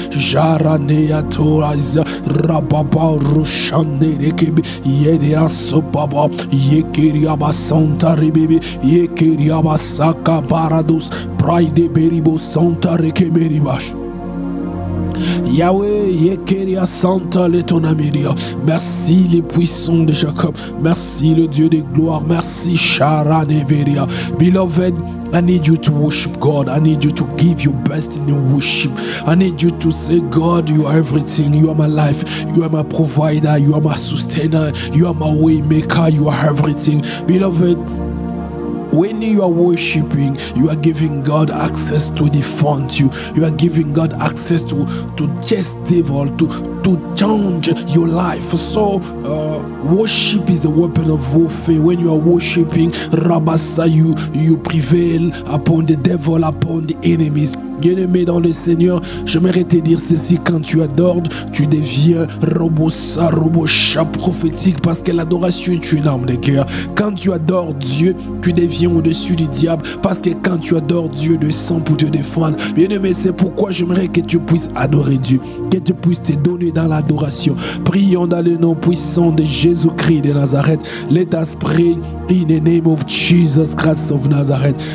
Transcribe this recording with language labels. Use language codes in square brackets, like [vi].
[fr] Jaranea Toraza, Rababa Roshane Rekebe, Yedea Sopaba, Yekeriaba Santa Rebebe, Yekeriaba Saka Barados, Pride Beribo Santa Rekeberibash. Yahweh, Yekeria Santa Letonamiria. Merci les puissants de Jacob. Merci le Dieu de gloire. Merci Sharaneveria. [en] Beloved, I need you to worship God. I need you to give your best in your worship. I need you to say, God, you are everything. You are my life. You are my provider. You are my sustainer. You are my way maker. You are everything. Beloved, when you are worshiping, you are giving God access to defend you. You are giving God access to chase devil, to change your life. So worship is a weapon of warfare. When you are worshiping, Rabassa, you prevail upon the devil, upon the enemies. [fr] Bien-aimé dans le Seigneur, j'aimerais te dire ceci: quand tu adores, tu deviens robochat prophétique, parce que l'adoration est une arme de guerre. Quand tu adores Dieu, tu deviens au-dessus du diable, parce que quand tu adores Dieu, Dieu descend pour te défendre. Bien-aimé, c'est pourquoi j'aimerais que tu puisses adorer Dieu, que tu puisses te donner dans l'adoration. Prions dans le nom puissant de Jésus-Christ de Nazareth. [en] Let us pray in the name of Jesus Christ of Nazareth.